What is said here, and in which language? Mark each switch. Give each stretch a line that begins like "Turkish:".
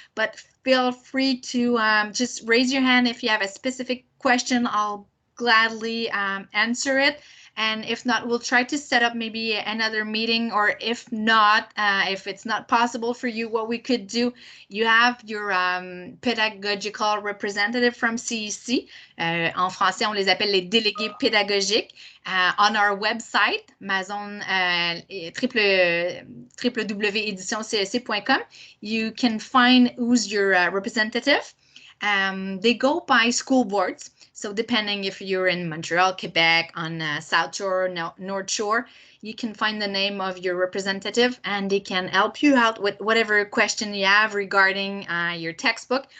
English: But feel free to just raise your hand if you have a specific question. I'll gladly answer it. And if not, we'll try to set up maybe another meeting, or if not, if it's not possible for you, what we could do, you have your pedagogical representative from CEC.
French: En français, on les appelle les délégués pédagogiques.
English: On our website, www.editioncec.com, you can find who's your representative. They go by school boards. So depending if you're in Montreal, Quebec, on South Shore, North Shore, you can find the name of your representative and they can help you out with whatever question you have regarding your textbook.